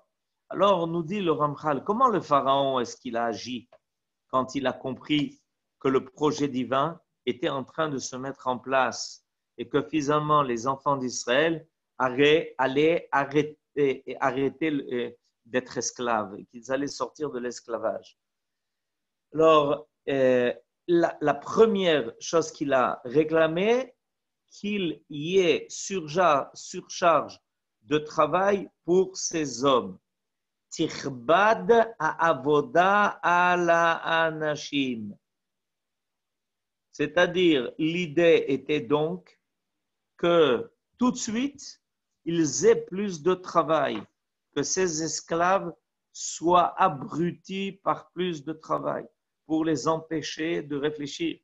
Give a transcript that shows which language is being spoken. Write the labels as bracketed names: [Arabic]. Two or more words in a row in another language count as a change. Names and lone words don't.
[French] Alors, nous dit le Ramchal, comment le Pharaon est-ce qu'il a agi quand il a compris que le projet divin était en train de se mettre en place et que finalement les enfants d'Israël allaient arrêter d'être esclaves et qu'ils allaient sortir de l'esclavage. Alors, la première chose qu'il a réclamée, qu'il y ait surcharge de travail pour ces hommes. [Hebrew] תכבד העבודה על האנשים. [French] C'est-à-dire, l'idée était donc que tout de suite, ils aient plus de travail, que ces esclaves soient abrutis par plus de travail pour les empêcher de réfléchir.